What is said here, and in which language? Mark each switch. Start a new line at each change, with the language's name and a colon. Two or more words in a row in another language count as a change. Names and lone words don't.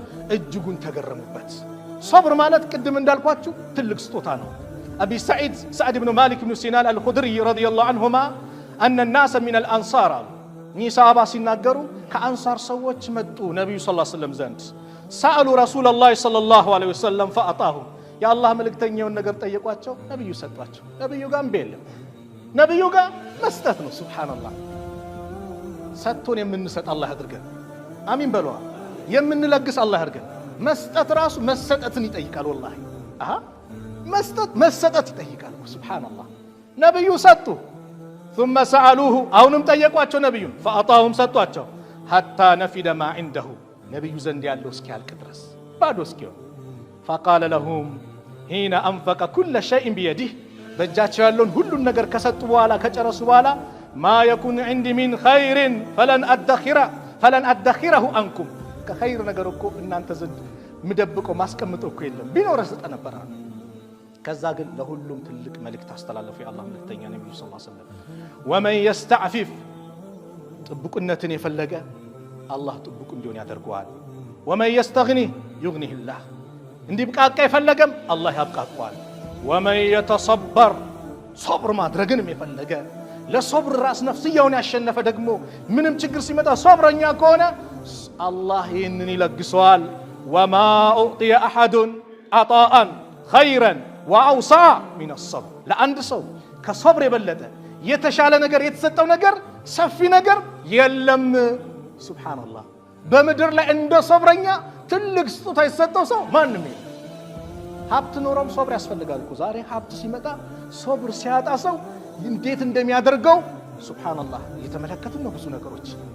Amharic: እጅጉን ተገረሙበት። ሶብር ማለት ቅድም እንዳልኳችሁ ትልቅ ስጦታ ነው። አቢ ሰዒድ ብን ማሊክ ብን ሲናን አልኹድሪ
Arabic: رضي الله عنهما أن ناس من الأنصار
Amharic: እኚህ ሰሃባ ሲናገሩ ከአንሳር ሰዎች መጡ ነብዩ
Arabic: صلى الله عليه وسلم
Amharic: ዘንድ
Arabic: سألوا رسول الله صلى الله عليه وسلم فأعطاهم
Amharic: የአላህ መልእክተኛውን ነገር ጠየቋቸው፣ ነብዩ ሰጧቸው። ነብዩ ጋር እምቢ የለም፣ ነብዩ ጋር መስጠት ነው። ሱብሃንአላህ ሰጥቶን የምንሰጥ አላህ ያድርገን። አሚን በለዋ። የምንለግስ አላህ ያድርገን። መስጠት ራሱ መሰጠትን ይጠይቃል። ወላሂ መስጠት መሰጠት ይጠይቃል። ሱብሃንአላህ ነብዩ ሰጡ።
Arabic: ثم سألوه
Amharic: አሁንም ጠየቋቸው ነብዩን فأعطاهم ሰጧቸው
Arabic: حتى نفد ما عنده
Amharic: ነብዩ ዘንድ ያለው እስኪያልቅ ድረስ ባዶ እስኪሆን
Arabic: فقال لهم حين أنفق كل شيء بيده
Amharic: በእጃቸው ያለውን ሁሉን ነገር ከሰጡ በኋላ ከጨረሱ በኋላ
Arabic: ما يكون عندي من خير فلن أدخره عنكم
Amharic: ከኸይር ነገር እኮ እናንተ ዘንድ ምደብቀው ማስቀምጠው እኮ የለም ቢኖር ሰጠ ነበር። ከዛ ግን ለሁሉም ትልቅ መልእክት አስተላለፉ የአላህ መልእክተኛ ነብዩ
Arabic: صلى الله عليه وسلم ومن يستعفف
Amharic: ጥብቁነትን የፈለገ አላህ ጥብቁ እንዲሆን ያደርገዋል።
Arabic: ومن يستغني يغنيه الله
Amharic: እንዲብቃቃ የፈለገም አላህ ያብቃቃዋል።
Arabic: ومن يتصبر
Amharic: ሶብር ማድረግንም የፈለገ ለሶብር ራስ ነፍስያውን ያሸነፈ ደግሞ ምንም ችግር ሲመጣ ሶብረኛ ከሆነ አላህ ይህንን ይለግሰዋል።
Arabic: وما أعطي أحد عطاء خيرا وأوسع من الصبر
Amharic: ለአንድ ሰው ከሶብር የበለጠ የተሻለ ነገር የተሰጠው ነገር ሰፊ ነገር የለም። ሱብሃንአላህ በምድር ላይ እንደ ሶብረኛ ትልቅ ስጦታ የተሰጠው ሰው ማንም የለም። ሀብት ኖሮም ሶብር ያስፈልጋል እኮ። ዛሬ ሀብት ሲመጣ ሶብር ሲያጣ ሰው እንዴት እንደሚያደርገው ሱብሃንአላህ እየተመለከትን ነው ብዙ ነገሮች።